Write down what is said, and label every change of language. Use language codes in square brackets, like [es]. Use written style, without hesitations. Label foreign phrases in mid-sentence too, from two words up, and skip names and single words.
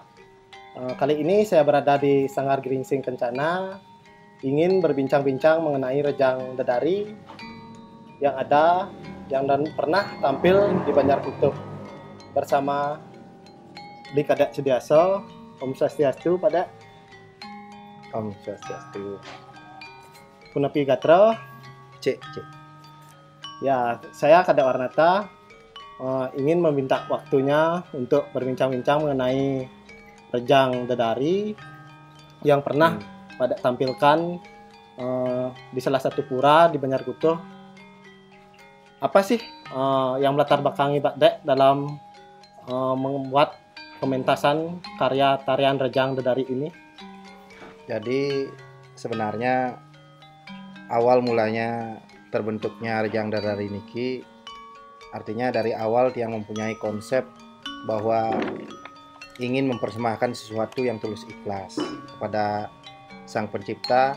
[id] Kali ini saya berada di Sanggar Geringsing Kencana, ingin berbincang-bincang mengenai Rejang Dedari yang ada, yang pernah tampil di Banjar Kutub bersama di Kadek Sudiaso. Om Swastiastu, Pada. Om Swastiastu. [ban] Punapi Gatra. Cek. [id] Ya, saya Kadek Warnata ingin meminta waktunya untuk berbincang-bincang mengenai Rejang Dedari yang pernah pada tampilkan di salah satu pura di Banjar Kutub. Apa sih yang melatar belakangi Pak Dek dalam membuat pementasan karya tarian Rejang Dedari ini? Jadi sebenarnya awal mulanya terbentuknya Rejang Dedari niki, artinya dari awal Tiang mempunyai konsep bahwa ingin mempersembahkan sesuatu yang tulus ikhlas kepada Sang Pencipta.